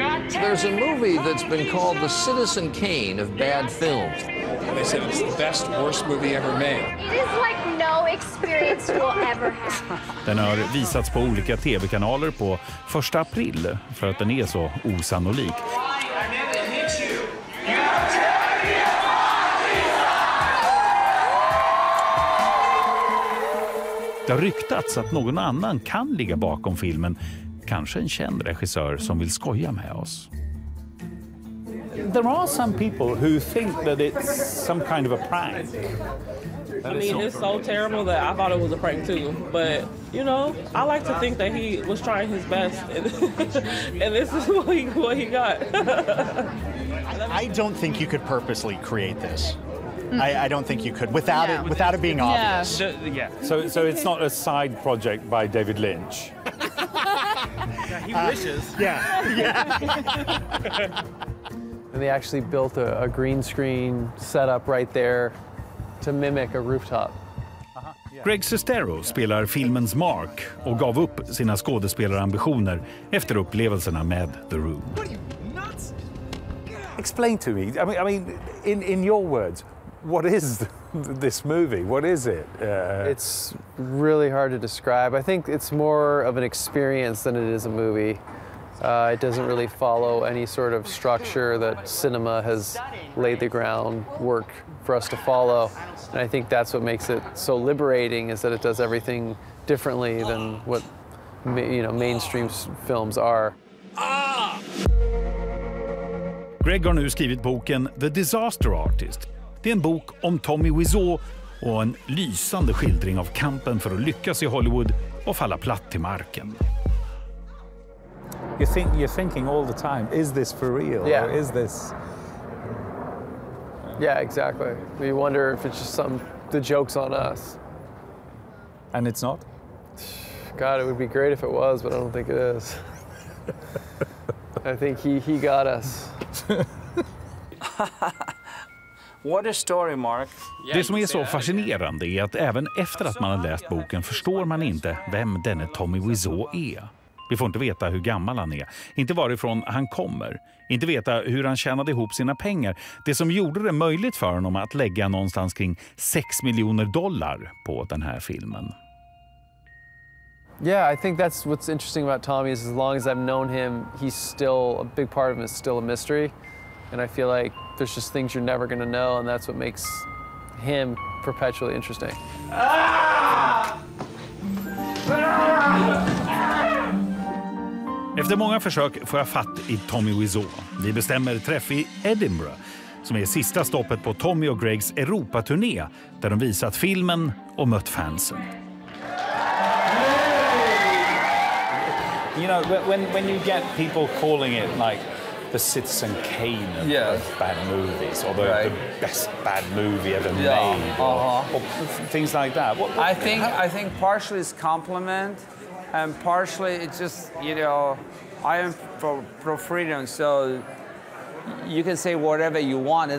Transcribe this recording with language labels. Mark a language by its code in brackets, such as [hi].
[en] There's a movie that's been called the Citizen Kane of bad films. They said it's the best, worst movie ever made. It is like no experience you'll ever have. [sv] Den har visats på olika tv-kanaler på 1 april för att den är så osannolik. Det har ryktats att någon annan kan ligga bakom filmen. Kanske en känd regissör som vill skoja med oss. [en] There are some people who think that it's some kind of a prank. I mean, it's so terrible that I thought it was a prank too. But, you know, I like to think that he was trying his best. And this is what he got. I don't think you could purposely create this. I don't think you could without it being obvious. Yeah. So it's not a side project by David Lynch. He wishes. Yeah. And they actually built a green screen setup right there to mimic a rooftop. [sv] Greg Sestero spelar filmens Mark och gav upp sina skådespelarambitioner efter upplevelserna med The Room. [en] Explain to me. I mean, in your words, what is this movie? What is it? It's really hard to describe. I think it's more of an experience than it is a movie. It doesn't really follow any sort of structure that cinema has laid the groundwork for us to follow. And I think that's what makes it so liberating, is that it does everything differently than what mainstream films are. [sv] Greg har nu skrivit boken The Disaster Artist. Det är en bok om Tommy Wiseau och en lysande skildring av kampen för att lyckas i Hollywood och falla platt till marken. [en] You're thinking all the time, is this for real? Yeah. Or is this... Yeah, exactly. We wonder if it's just the joke's on us. And it's not? God, it would be great if it was, but I don't think it is. I think he got us. What a story, Mark. [sv] Det som är så fascinerande är att även efter att man har läst boken förstår man inte vem denne Tommy Wiseau är. Vi får inte veta hur gammal han är, inte varifrån han kommer, inte veta hur han tjänade ihop sina pengar. Det som gjorde det möjligt för honom att lägga någonstans kring $6 miljoner på den här filmen. [en] Yeah, I think that's what's interesting about Tommy is as long as I've known him, he's still, a big part of him is still a mystery. And I feel like there's just things you're never going to know, and that's what makes him perpetually interesting. [sv] Efter många försök får jag fatt i Tommy Wiseau. Vi bestämmer träff i Edinburgh, som är sista stoppet på Tommy och Gregs Europaturné, där de visat filmen och mött fansen. [en] You know, when you get people calling it like the Citizen Kane of bad movies, or the best bad movie ever made, or things like that. I think partially it's compliment, and partially it's just, you know, I am pro freedom, so you can say whatever you want.